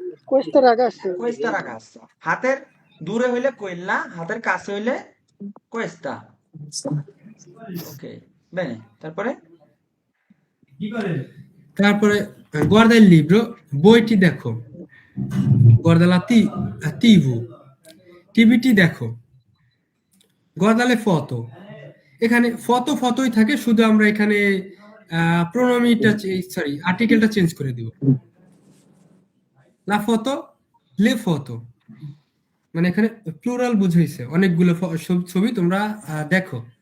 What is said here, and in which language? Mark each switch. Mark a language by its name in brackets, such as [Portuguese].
[Italian] queste ragazze, কোয়েস্তা রাগাস্তা। [Bangla] হাতের দূরে হইলে কোয়েল্লা, হাতের কাছে হইলে কোয়েস্তা। ওকে, বেনে, তারপরে তারপরে [Italian] guarda il libro, [Bangla] বইটি দেখো। [Italian] guarda la TV, [Bangla] টিভিটি দেখো। [Italian] guarda le foto, [Bangla] এখানে ফটোই থাকে, শুধু আমরা এখানে প্রোনোমিটা, সরি আর্টিকেলটা চেঞ্জ করে দিব। লা ফটো, লে ফটো, মানে এখানে প্লুরাল বুঝাইছে, অনেকগুলো ছবি তোমরা দেখো।